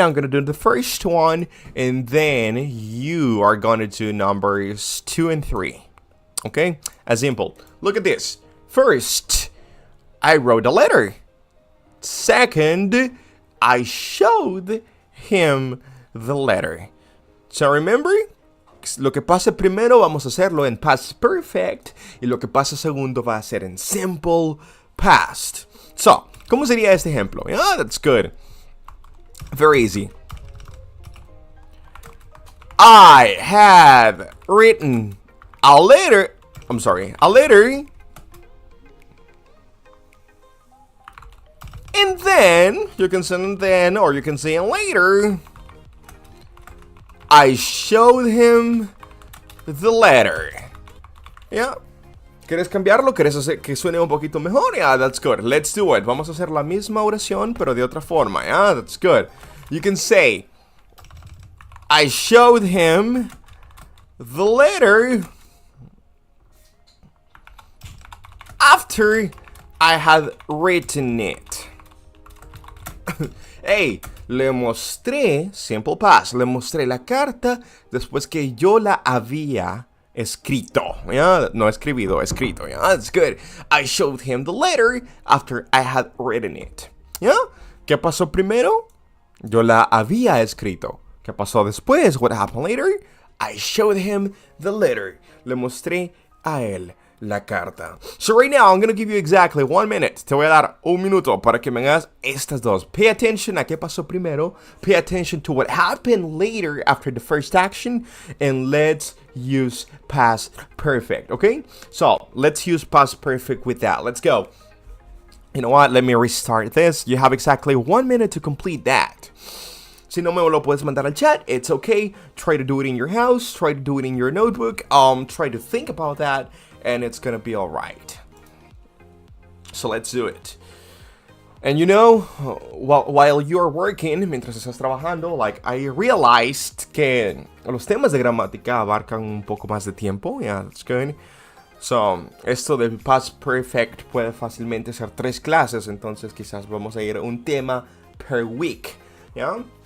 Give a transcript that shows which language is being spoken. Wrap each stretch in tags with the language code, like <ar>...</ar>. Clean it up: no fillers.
<en>I'm gonna do the first one, and then you are gonna do numbers 2 and 3, okay? As simple. Look at this. First, I wrote a letter. Second, I showed him the letter. So remember?</en> <es>Lo que pase primero vamos a hacerlo en past perfect y lo que pase segundo va a ser en simple past. So, ¿cómo sería este ejemplo?</es> <en>Yeah, that's good. Very easy. I had written a letter. A letter. And then, you can say then or you can say later. I showed him the letter. Yeah.</en> <es>¿Quieres cambiarlo? ¿Quieres hacer que suene un poquito mejor?</es> <en>Yeah, that's good. Let's do it.</en> <es>Vamos a hacer la misma oración, pero de otra forma.</es> <en>Yeah, that's good. You can say, I showed him the letter after I had written it.</en> <es>Hey, le mostré, simple past, le mostré la carta después que yo la había escrito.</es> <en>Yeah?</en> <es>No escribido, escrito.</es> <en>Yeah? That's good. I showed him the letter after I had written it. Yeah?</en> <es>¿Qué pasó primero? Yo la había escrito. ¿Qué pasó después?</es> <en>What happened later? I showed him the letter.</en> <es>Le mostré a él la carta.</es> <en>So right now, I'm going to give you exactly 1 minute.</en> <es>Te voy a dar un minuto para que me hagas estas dos.</es> <en>Pay attention</en> <es>a qué pasó primero.</es> <en>Pay attention to what happened later after the first action. And let's use past perfect, okay? So, let's use past perfect with that. Let's go. You know what? Let me restart this. You have exactly 1 minute to complete that.</en> <es>Si no me lo puedes mandar al chat,</es> <en>it's okay. Try to do it in your house. Try to do it in your notebook. Try to think about that, and it's gonna be alright. So let's do it. And you know, while you're working, mientras estás trabajando, like, I realized</en> <es>que los temas de gramática abarcan un poco más de tiempo.</es> <en>Yeah, that's good.</en> <es>So, esto del past perfect puede fácilmente ser 3 clases, entonces quizás vamos a ir un tema</es> <en>per week, yeah?</en>